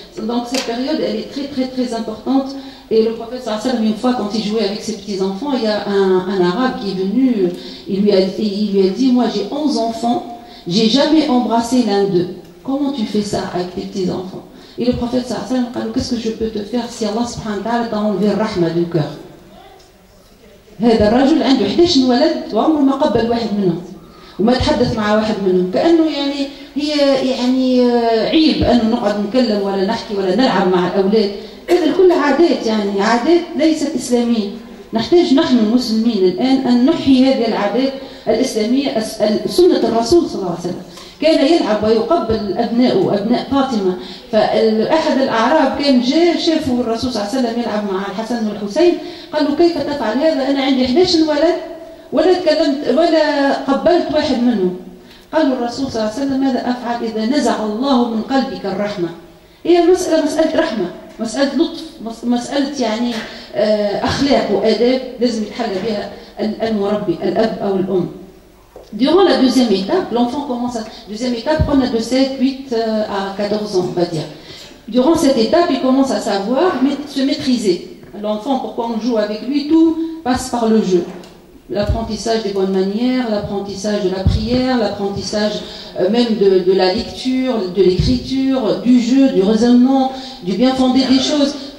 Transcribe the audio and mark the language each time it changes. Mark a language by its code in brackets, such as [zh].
[fr] Donc cette période, elle est très très très importante. Et le prophète sallallahu alayhi wa sallam, une fois quand il jouait avec ses petits-enfants, il y a un arabe qui est venu, il lui a dit, moi j'ai 11 enfants, j'ai jamais embrassé l'un d'eux. Comment tu fais ça avec tes petits-enfants? Et le prophète sallallahu alayhi wa sallam, qu'est-ce que je peux te faire si Allah subhanahu wa ta'ala t'a enlevé le rahma du cœur? [ar] هذا الرجل عنده 11 ولد وعمره ما قبل واحد منهم وما تحدث مع واحد منهم، كأنه يعني هي عيب أنه نقعد نتكلم ولا نحكي ولا نلعب مع الأولاد. هذا كل عادات، يعني عادات ليست إسلامية. نحتاج نحن المسلمين الآن أن نحيي هذه العادات الإسلامية. سنة الرسول صلى الله عليه وسلم كان يلعب ويقبل أبناءه، أبناء فاطمة. فأحد الأعراب كان جاء شافوا الرسول صلى الله عليه وسلم يلعب مع الحسن والحسين، قالوا كيف تفعل هذا؟ أنا عندي 11 ولد ولا تكلمت ولا قبلت واحد منهم. قالوا الرسول صلى الله عليه وسلم ماذا أفعل إذا نزع الله من قلبك الرحمة؟ هي المسألة مسألة رحمة، مسألة لطف، مسألة يعني أخلاق وآداب لازم يتحلى بها المربي الأب أو الأم. [fr] Durant la deuxième étape, l'enfant commence à... Deuxième étape, on a de 7, 8 à 14 ans, on va dire. Durant cette étape, il commence à savoir se maîtriser. L'enfant, pourquoi on joue avec lui, tout passe par le jeu. L'apprentissage des bonnes manières, l'apprentissage de la prière, l'apprentissage même de la lecture, de l'écriture, du jeu, du raisonnement, du bien fondé des choses.